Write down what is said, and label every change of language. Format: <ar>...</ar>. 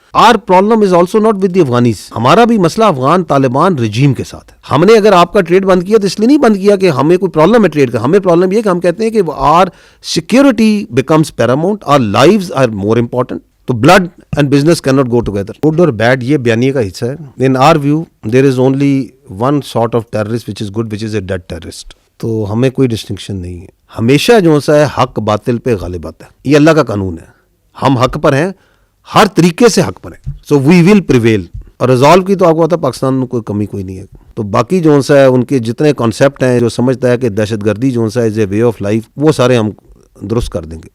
<en>Our problem is also not with the Afghanis.</en> <ur>ہمارا بھی مسئلہ افغان طالبان رجیم کے ساتھ ہے. ہم نے اگر آپ کا ٹریڈ بند کیا تو اس لیے نہیں بند کیا کہ ہمیں کوئی پرابلم ہے ٹریڈ کا, ہمیں پرابلم یہ کہ ہم کہتے ہیں کہ</ur> <en>Our security becomes paramount, our lives are more important.</en> <ur>تو</ur> <en>Blood and business can not go together.</en> <ur>Good اور بیڈ یہ بیانیے کا حصہ ہے.</ur> <en>In our view there is only one sort of terrorist which is good, which is a dead terrorist.</en> <ur>تو ہمیں کوئی distinction نہیں ہے. ہمیشہ جو ہے حق باطل پہ غالب آتا ہے, یہ اللہ کا قانون ہے. ہم حق پر ہیں, ہر طریقے سے حق پر ہیں.</ur> <en>So we will prevail.</en> <ur>اور ریزالو کی تو آپ کو پتا پاکستان میں کوئی کمی کوئی نہیں ہے. تو باقی جو ہے ان کے جتنے کانسیپٹ ہیں, جو سمجھتا ہے کہ دہشت گردی جو ہے</ur> <en>is a way of life,</en> <ur>وہ سارے ہم درست کر دیں گے.</ur>